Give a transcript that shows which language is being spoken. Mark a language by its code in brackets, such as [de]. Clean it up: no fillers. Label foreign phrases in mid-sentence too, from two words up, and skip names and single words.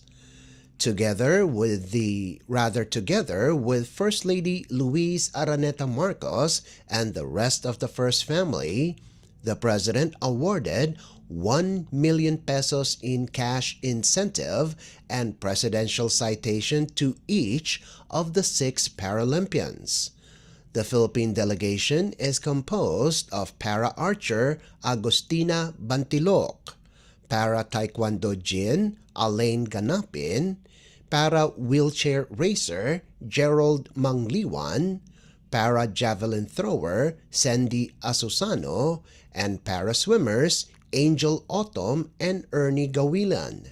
[en] Together with First Lady Luis Araneta Marcos and the rest of the First Family, the President awarded 1 million pesos in cash incentive and presidential citation to each of the 6 Paralympians. The Philippine delegation is composed of para-archer Agustina Bantilok, para-taekwondo jin Alain Ganapin, para-wheelchair racer Gerald Mangliwan, para-javelin thrower Sandy Asusano, and para-swimmers Angel Autumn and Ernie Gawilan.